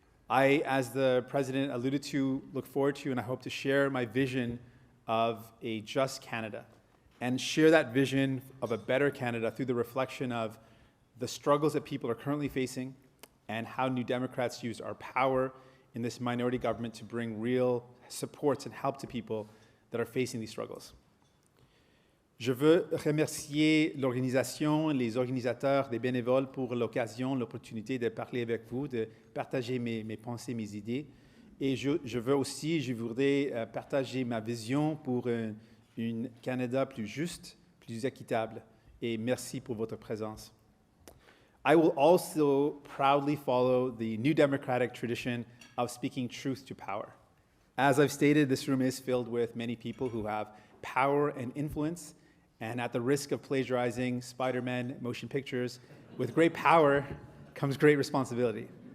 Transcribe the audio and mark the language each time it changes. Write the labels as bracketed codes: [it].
[en] I, as the president alluded to, look forward to and I hope to share my vision of a just Canada and share that vision of a better Canada through the reflection of the struggles that people are currently facing and how New Democrats use our power in this minority government to bring real supports and help to people that are facing these struggles. [fr] Je veux remercier l'organisation, les organisateurs, les bénévoles pour l'occasion, l'opportunité de parler avec vous, de partager mes pensées, mes idées. Et je voudrais partager ma vision pour un Canada plus juste, plus équitable. Et merci pour votre présence. [en] I will also proudly follow the New Democratic tradition of speaking truth to power. As I've stated, this room is filled with many people who have power and influence, and at the risk of plagiarizing Spider-Man motion pictures, with great power comes great responsibility.